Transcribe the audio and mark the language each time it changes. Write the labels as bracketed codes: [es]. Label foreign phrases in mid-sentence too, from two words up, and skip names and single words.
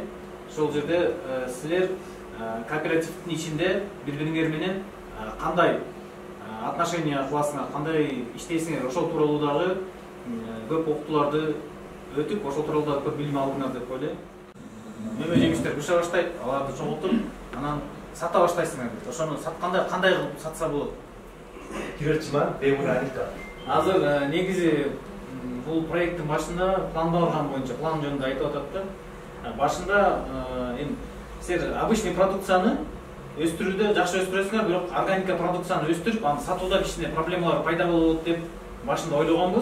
[ky] Ошол жерде силер кооперативдин ичинде бири-бириңер менен кандай отношения кыласыңар, кандай иштейсиңер, ошол тууралуу дагы көп окутууларды өтүп, ошол тууралуу дагы көп билим алдыңар деп ойлойм. Мөмө жемиштер быша баштайт, аларды чогултуп, анан сата баштайсыңар дейт. Ошону сатканда кандай кылып сатса болот? [ko] 그렇지만 매물 아니까. [ky] Азыр негизи бул проекттин башында пландалган боюнча, план жөнүндө айтып атат да. Башында эми силер обычный продукцияны өстүрүүдө жакшы өстүрөсүңөр, бирок органика продукцияны өстүрүп, аны сатууда кичине проблемалар пайда болот деп башында ойлогонбуз.